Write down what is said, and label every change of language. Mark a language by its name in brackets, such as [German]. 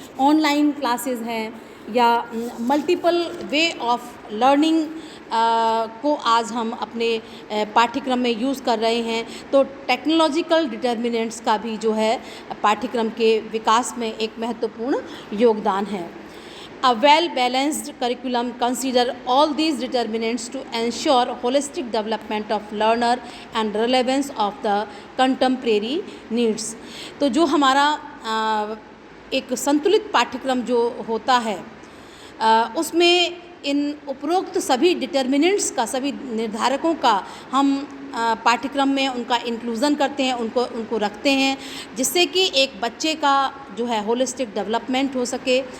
[Hindi] Online classes हैं या multiple way of learning को आज हम अपने पाठ्यक्रम में यूज़ कर रहे हैं। तो टेक्नोलॉजिकल डिटर्मिनेंट्स का भी जो है पाठ्यक्रम के विकास में एक महत्वपूर्ण योगदान है। [English] A well-balanced curriculum consider all these determinants to ensure holistic development of learner and relevance of the contemporary needs। [Hindi] तो जो हमारा एक संतुलित पाठ्यक्रम जो होता है उसमें इन उपरोक्त सभी डिटर्मिनेंट्स का, सभी निर्धारकों का हम पाठ्यक्रम में उनका इंक्लूज़न करते हैं, उनको रखते हैं, जिससे कि एक बच्चे का जो है होलिस्टिक डेवलपमेंट हो सके।